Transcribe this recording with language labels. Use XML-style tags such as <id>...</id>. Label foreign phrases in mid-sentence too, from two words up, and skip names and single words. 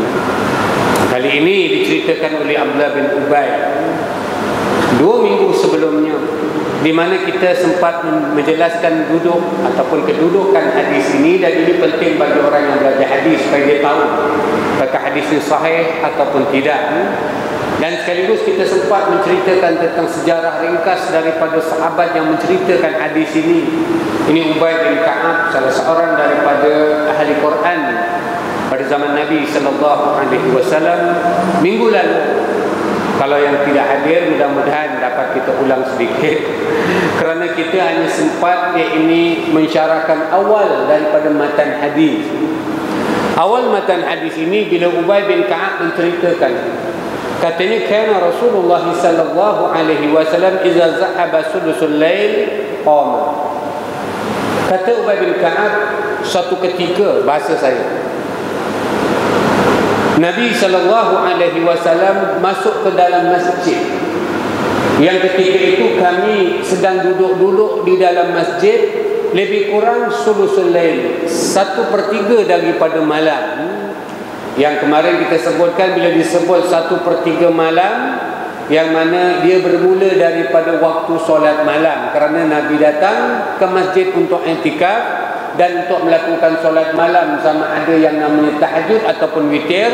<ms>Kali ini diceritakan oleh Abdullah bin Ubay 2 minggu sebelumnya, di mana kita sempat menjelaskan duduk ataupun kedudukan hadis ini, dan ini penting bagi orang yang belajar hadis supaya dia tahu apakah hadis ini sahih ataupun tidak. Dan sekaligus kita sempat menceritakan tentang sejarah ringkas daripada sahabat yang menceritakan hadis ini. Ini Ubay bin Ka'ab, salah seorang daripada ahli Quran pada zaman Nabi SAW minggu lalu. Kalau yang tidak hadir, mudah-mudahan dapat kita ulang sedikit kerana kita hanya sempat ini mensyarahkan awal daripada matan hadis. Awal matan hadis ini bila Ubay bin Ka'ab menceritakan, katanya</ms> <ar>كان رسول الله صلى الله عليه وسلم إذا ذهب ثلث الليل قام.</ar> <ms>Kata Ubay bin Ka'ab, satu ketika, bahasa saya, Nabi</ms> <ar>صلى الله عليه وسلم</ar> <ms>masuk ke dalam masjid. Yang ketika itu kami sedang duduk-duduk di dalam masjid, lebih kurang</ms> <ar>ثلث الليل,</ar> <ms>1/3 daripada malam. Yang kemarin kita sebutkan, bila disebut 1/3 malam, yang mana dia bermula daripada waktu solat malam, kerana Nabi datang ke masjid untuk i'tikaf dan untuk melakukan solat malam, sama ada yang namanya tahajud ataupun witir.</ms>